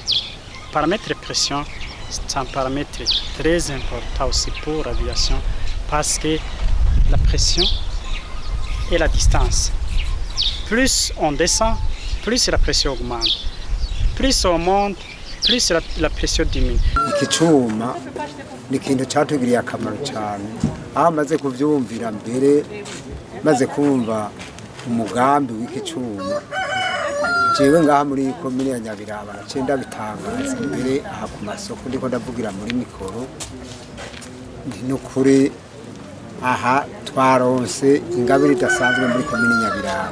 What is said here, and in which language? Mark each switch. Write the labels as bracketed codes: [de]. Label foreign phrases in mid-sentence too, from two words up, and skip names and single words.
[fr] Le paramètre pression, c'est un paramètre très important aussi pour l'aviation parce que la pression et la distance. Plus on descend, plus la pression augmente. Plus on monte, plus la pression diminue. [rn] Iki cyuma ni ikintu cyatugiriye akamaro cyane aho maze kuvyumvira mbere maze kumva umugambi w'iki cyuma jewe ngaha muri komine ya Nyabiraba nacenda bitangaza mbere aha ku masoko ndiko ndavugira muri mikoro n'ukuri aha twaronse ingabire idasanzwe muri komine Nyabiraba.